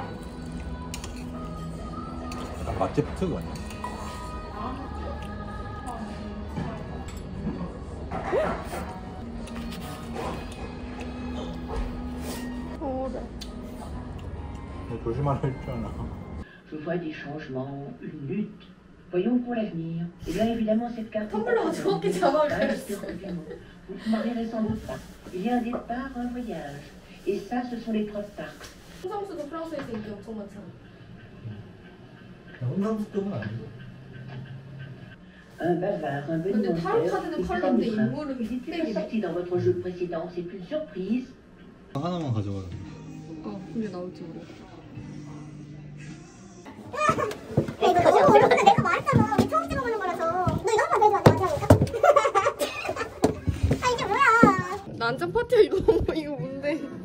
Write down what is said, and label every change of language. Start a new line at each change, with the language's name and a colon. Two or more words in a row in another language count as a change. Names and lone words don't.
Korean: 응. 맛집 특 아니야? 조심하라 했잖아.
French: Je vois des changements, une lutte. Voyons pour l'avenir. Et bien évidemment, cette carte. Vous ne m'arriverez sans doute pas. Il y a un départ, un voyage. Et ça, ce sont les 3 parts.
Korean: 홍상수도 프랑스에서 인기 엄청 많잖아. 홍상수 쪽은 아니고.
French: Un bavard, un
Korean: 근데 타로 카드는 컬러인데 인물은
French: Il est
Korean: 흑백이네.
French: sorti dans votre jeu précédent, c'est une surprise.
Korean: 하나만 가져가. 근데 나올지 모르겠어. 내가 말했잖아. 우리 처음 찍어보는 거라서. 너 이거 한번 내줘. 마지막이니까. 아 이게 뭐야? 난장 파티야 이거 이거 뭔데?